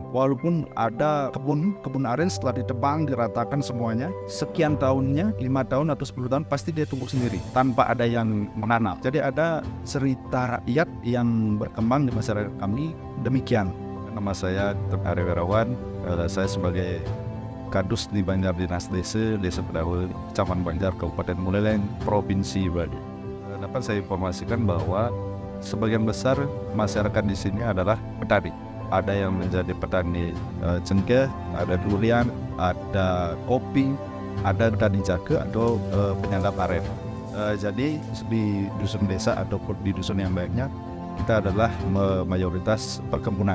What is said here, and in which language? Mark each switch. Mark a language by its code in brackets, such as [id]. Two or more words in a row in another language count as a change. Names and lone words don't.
[id] Walaupun ada kebun aren setelah ditebang, diratakan semuanya, sekian tahunnya, 5 tahun atau 10 tahun, pasti dia tumbuh sendiri tanpa ada yang menanam. Jadi ada cerita rakyat yang berkembang di masyarakat kami demikian. Nama saya Ari Wirawan, saya sebagai Kadus di Banjar Dinas Desa Pedawa, Kecamatan Banjar, Kabupaten Buleleng, Provinsi Bali. Dapat saya informasikan bahwa sebagian besar masyarakat di sini adalah petani. Ada yang menjadi petani cengkeh, ada durian, ada kopi, ada petani jahe atau penyangga aren. Jadi di dusun desa ataupun di dusun yang banyak, kita adalah mayoritas perkebunan.